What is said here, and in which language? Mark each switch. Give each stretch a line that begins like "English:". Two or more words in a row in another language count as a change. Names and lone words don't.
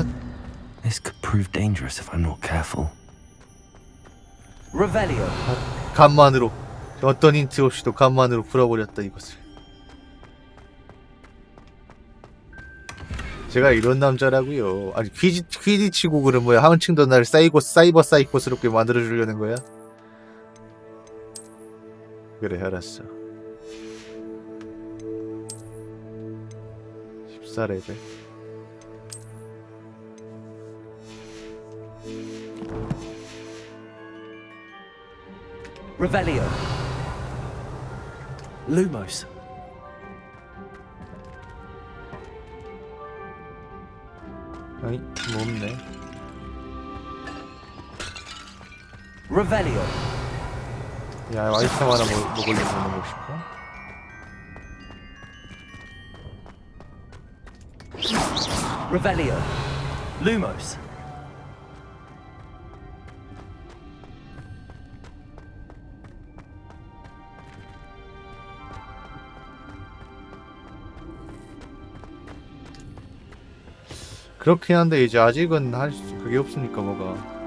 English: This could prove dangerous if I'm not careful. Revelio.
Korean: 간만으로 어떤 힌트 없이도 간만으로 풀어버렸다 이것을. 제가 이런 남자라고요. 아니 퀴디치 곡을 뭐야 한층 더 날 사이버 사이코스럽게 만들어주려는 거야? 그래 알았어. 14레벨.
English: Revelio. Lumos.
Korean: 아니 뭐 없네.
English: Revelio.
Korean: 야 아이템 하나 먹으려고 먹고 싶어.
English: Revelio. Lumos.
Korean: 그렇긴 한데 이제 아직은 그게 없으니까 뭐가.